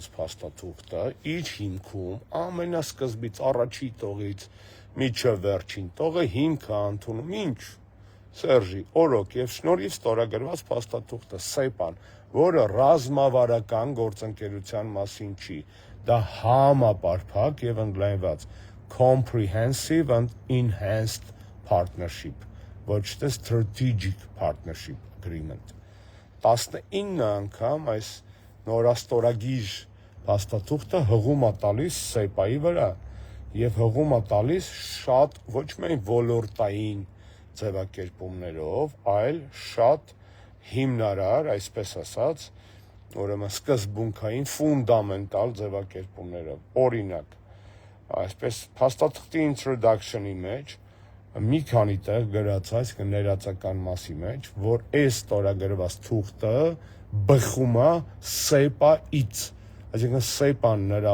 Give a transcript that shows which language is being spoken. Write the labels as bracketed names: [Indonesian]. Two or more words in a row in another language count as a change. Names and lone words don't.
[Armenian] փաստաթուղթը իր հիմքում ամենասկզբից առաջի տողից միջև վերջին տողը հիմք է ընդունում ինչ Սերժի օրոք եւ շնորհիվ ստորագրված փաստաթուղթը SEPA-ն, որը ռազմավարական գործընկերության մասին չի, դա համապարփակ եւ ընդլայնված [English] comprehensive and enhanced partnership, [Armenian] ոչ թե [English] strategic partnership agreement։ [Armenian] 19 անգամ այս նորաստորագիր փաստաթուղթը հղում է տալիս SEPA-ի վրա եւ հղում է տալիս շատ ոչ միայն ոլորտային ձևակերպումներով, այլ շատ հիմնարար, այսպես ասած, ուրեմն սկզբունքային ֆունդամենտալ ձևակերպումներով։ Օրինակ, այսպես փաստաթղթի introduction-ի մեջ մի քանի տեղ գրած է, այսինքն ներածական մասի մեջ, որ այս ստորագրված թուղթը բխում է SEPA-ից, այսինքն SEPA-ն նրա